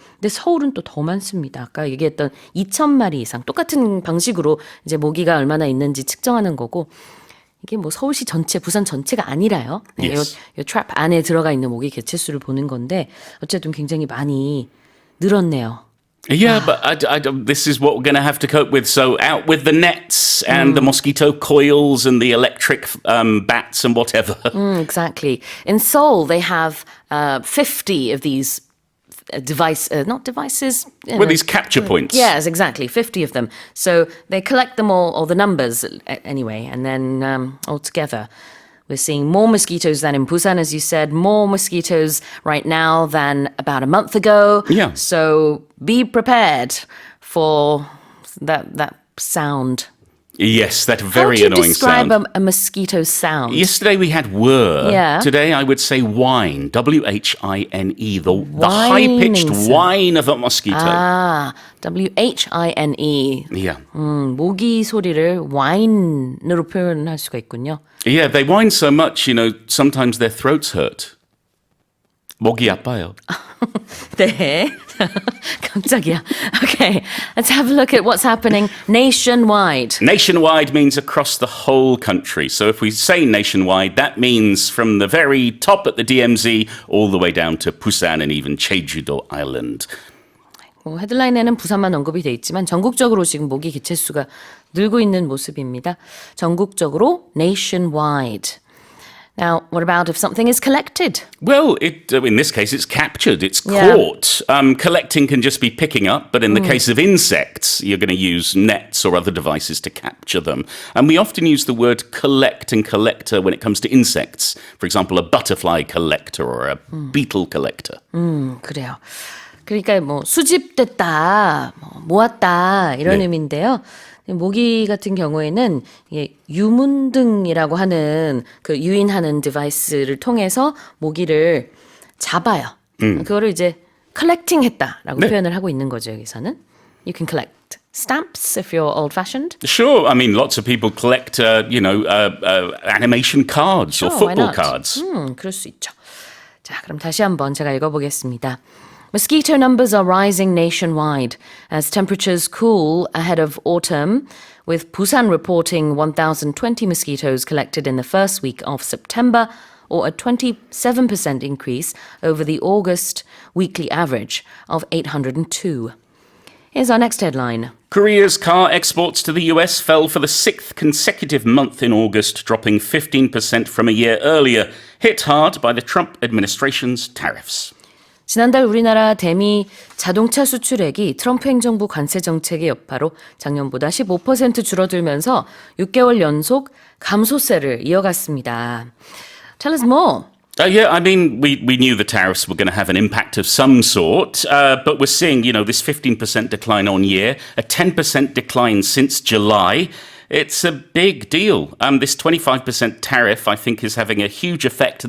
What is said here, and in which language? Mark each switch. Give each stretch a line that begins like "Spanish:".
Korean: 근데 서울은 또 더 많습니다. 아까 얘기했던 2,000마리 이상 똑같은 방식으로 이제 모기가 얼마나 있는지 측정하는 거고 이게 뭐 서울시 전체, 부산 전체가 아니라요.
English: Yes.
Korean: 요 트랩 안에 들어가 있는 모기 개체수를 보는 건데 어쨌든 굉장히 많이 늘었네요.
English: Yeah, but this is what we're going to have to cope with. So out with the nets and the mosquito coils and the electric bats and whatever. Exactly. In Seoul, they have 50 of these not devices. Well, these capture points. Yes, exactly. 50 of them. So they collect them all, or the numbers anyway, and then all together. We're seeing more mosquitoes than in Busan, as you said, more mosquitoes right now than about a month ago. Yeah. So be prepared for that sound. Yes, that How very do you annoying describe sound. a mosquito sound? Yesterday we had whir. Yeah. Today I would say whine. W-H-I-N-E. The Whining high-pitched sound. whine of a mosquito.
Korean: 아,
English: W-H-I-N-E. Yeah.
Korean: 모기 소리를 whine으로 표현할 수가 있군요.
English: Yeah, they whine so much, sometimes their throats hurt.
Korean: 목이 아파요. 네. 깜짝이야.
English: Okay, let's have a look at what's happening nationwide. Nationwide means across the whole country. So if we say nationwide, that means from the very top at the DMZ all the way down to Busan and even Jeju-do Island.
Korean: 헤드라인에는 부산만 언급이 돼 있지만 전국적으로 지금 모기 개체수가 늘고 있는 모습입니다. 전국적으로
English: nationwide. Now, what about if something is collected? Well, in this case, it's captured, it's Yeah. caught. Collecting can just be picking up, but in the case of insects, you're going to use nets or other devices to capture them. And we often use the word collect and collector when it comes to insects. For example, a butterfly collector or a beetle collector.
Korean: 그래요. 그러니까 뭐 수집됐다, 모았다 이런 네. 의미인데요. 모기 같은 경우에는 이게 유문등이라고 하는 그 유인하는 디바이스를 통해서 모기를 잡아요. 그거를 이제 collecting 했다라고 네. 표현을 하고 있는 거죠, 여기서는.
English: You can collect stamps if you're old-fashioned. Sure, I mean, lots of people collect, animation cards or Sure, why football not? cards.
Korean: 그럴 수 있죠. 자, 그럼 다시 한번 제가 읽어보겠습니다.
English: Mosquito numbers are rising nationwide as temperatures cool ahead of autumn, with Busan reporting 1,020 mosquitoes collected in the first week of September, or a 27% increase over the August weekly average of 802. Here's our next headline. Korea's car exports to the US fell for the sixth consecutive month in August, dropping 15% from a year earlier, hit hard by the Trump administration's tariffs.
Korean: 지난달 우리나라 대미 자동차 수출액이 트럼프 행정부 관세 정책의 여파로 작년보다 15% 줄어들면서 6개월 연속 감소세를 이어갔습니다.
English: Tell us more. Yeah, I mean, we knew the tariffs were going to have an impact of some sort, but we're seeing, this 15% decline on year, a 10% decline since July. It's a big deal. This 25% tariff, I think, is having a huge effect.